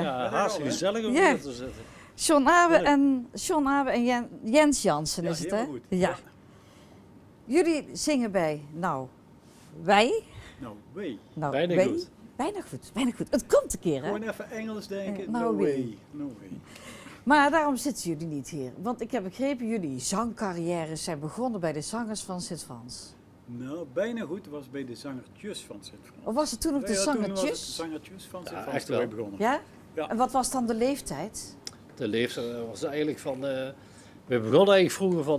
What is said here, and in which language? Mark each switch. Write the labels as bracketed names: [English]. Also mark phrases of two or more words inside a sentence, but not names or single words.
[Dutch] Ja, hartstikke gezellig om Ja. hier te zitten. John Abe en Jens Jansen Ja, is het, hè? helemaal goed. Ja. Jullie zingen bij, nou, wij. Nou, wee. Nou, Bijna wij. goed. Bijna goed, bijna goed. Het komt een keer, hè? Gewoon even Engels denken. [English] No No way. way. No way. [Dutch] Maar daarom zitten jullie niet hier. Want ik heb begrepen, jullie zangcarrières zijn begonnen bij de zangers van Sint-Frans. Nou, bijna goed was bij de zangertjes van Sint-Frans. Of was het toen nog de Ja, toen was het de zangertjes? zangertjes van Ja, Sint-Frans echt toen wij wel. begonnen. Ja? Ja. En wat was dan de leeftijd? De leeftijd was eigenlijk van... we begonnen eigenlijk vroeger van...